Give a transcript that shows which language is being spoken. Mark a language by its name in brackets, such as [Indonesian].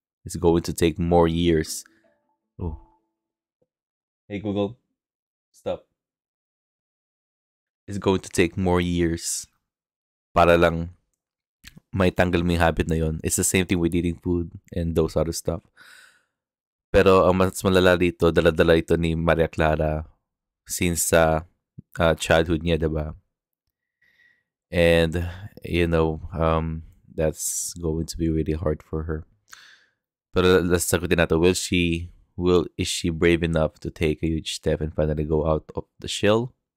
[English] It's going to take more years. Oh. Hey Google, stop. It's going to take more years [Filipino] para lang may tanggal mo yung habit na yon. [English] It's the same thing with eating food and those other stuff. [Filipino] Pero ang mas malala dito, dala-dala ito ni Maria Clara since sa childhood niya, diba? [English] And, you know, that's going to be really hard for her. [Filipino] Pero let's sagutin natin, [English] is she brave enough to take a huge step and finally go out of the shell?